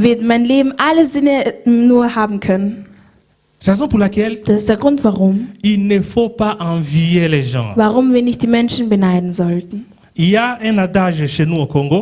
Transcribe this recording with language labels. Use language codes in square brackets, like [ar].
[de] wird mein Leben alle Sinne nur haben können. [fr] Raison pour laquelle [de] Das ist der Grund, warum. [fr] il ne faut pas envier les gens. [de] Warum wir nicht die Menschen beneiden sollten. [fr] Il y a un adage chez nous au Congo.